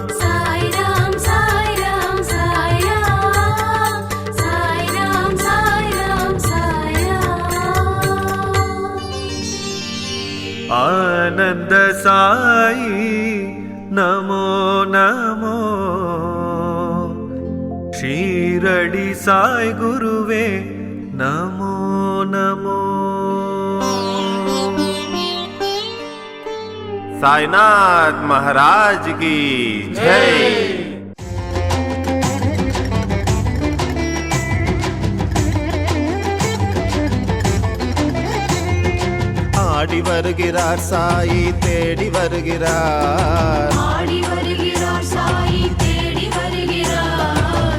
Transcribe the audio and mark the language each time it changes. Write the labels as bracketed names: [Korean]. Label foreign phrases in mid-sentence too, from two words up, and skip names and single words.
[Tamil] சாய் ராம் சாய் ராம் சாய் ராம் சாய் ராம் சாய் ராம் சாய் ராம் [Sanskrit] आनन्द सायि नमो नमो शीरडी साई गुरुवे नमो नमो [Hindi] साईनाथ महाराज की जय। [Tamil] ஆடி வருகிறார் சாயி தேடி வருகிறார் ஆடி வருகிறார் சாயி தேடி வருகிறார்